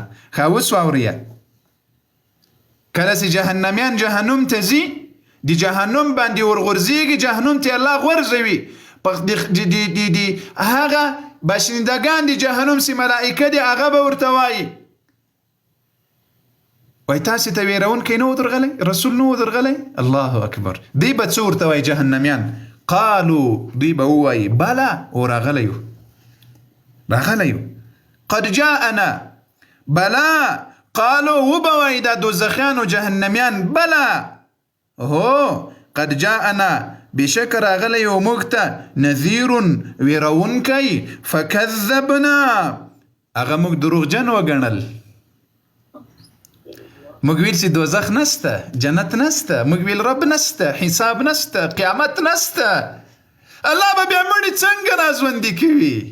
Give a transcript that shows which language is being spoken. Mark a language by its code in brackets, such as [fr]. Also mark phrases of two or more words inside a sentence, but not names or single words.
[ps] ښه اوس واورئ کله چې جهنمیان جهنم ته ځي د جهنم باندې ورغورځېږي، جهنم ته الله غورځوي د هغه باشندگان د جهنم چې ملائکه دي هغه به ورته وایي وای تاسې ته ویرونکی نه و درغلی؟ رسول نه و درغلی؟ [ar] الله اکبر. [ps] دوی به څه ورته وایي جهنمیان؟ قالو دوی به ووایي بله او راغلی یو [ar] قد جاءنا بلا. [ps] قالو وبه وایي دا دوزخیان و جهنمیان بله هو [ar] قد جاءنا [ps] بشک راغلی یو موږ ته نذیر ویرونکی فکذبنا هغه موږ دروغجن وګڼل. موږ ویل چې دوزخ نسته، جنت نسته، موږ ویل رب نسته، حساب نسته، قیامت نسته، الله به بیا مړي څنګه راژوندي کوي؟